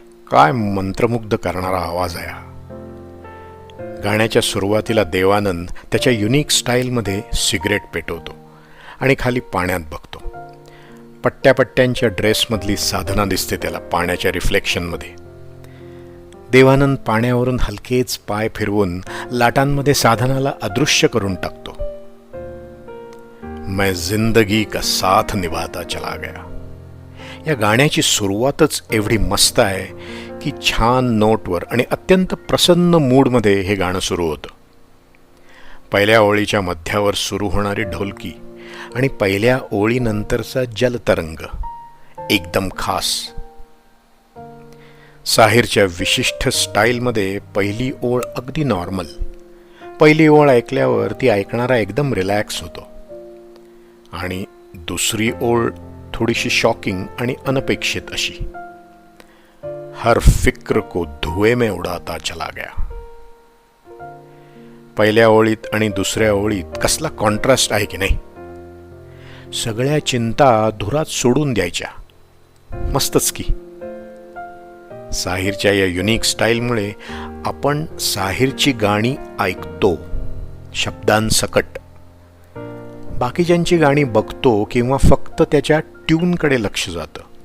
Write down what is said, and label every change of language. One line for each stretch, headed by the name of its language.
Marathi: काय मंत्रमुग्ध करणारा आवाज आहे हा. गाण्याच्या सुरुवातीला देवानंद त्याच्या युनिक स्टाईलमध्ये सिगरेट पेटवतो आणि खाली पाण्यात बघतो. पट्ट्यापट्ट्यांच्या ड्रेसमधली साधना दिसते त्याला पाण्याच्या रिफ्लेक्शनमध्ये. देवानंद पाण्यावरून हलकेच पाय फिरवून लाटांमध्ये साधनाला अदृश्य करून टाकतो.
Hindi: मैं जिंदगी का साथ निभाता चला गया.
Marathi: या गाण्याची सुरुवातच एवढी मस्त आहे की छान नोटवर आणि अत्यंत प्रसन्न मूडमध्ये हे गाणं सुरू होतं. पहिल्या ओळीच्या मध्यावर सुरू होणारी ढोलकी आणि पहिल्या ओळीनंतरचा जलतरंग एकदम खास. साहिरच्या विशिष्ट स्टाईलमध्ये पहिली ओळ अगदी नॉर्मल. पहिली ओळ ऐकल्यावर ती ऐकणारा एकदम रिलॅक्स होतो आणि दुसरी ओळ थोडीशी शॉकिंग आणि अनपेक्षित अशी.
Hindi: हर फिक्र को धुए में उडाता चला गया.
Marathi: पहिल्या ओळीत आणि दुसऱ्या ओळीत कसला कॉन्ट्रास्ट आहे की नाही. सगळ्या चिंता धुरात सोडून द्यायच्या. मस्तच की. साहिरच्या या युनिक स्टाईलमुळे आपण साहिरची गाणी ऐकतो शब्दांसकट, बाकीच्यांची गाणी बघतो किंवा फक्त त्याच्या ट्यूनकडे लक्ष जातं.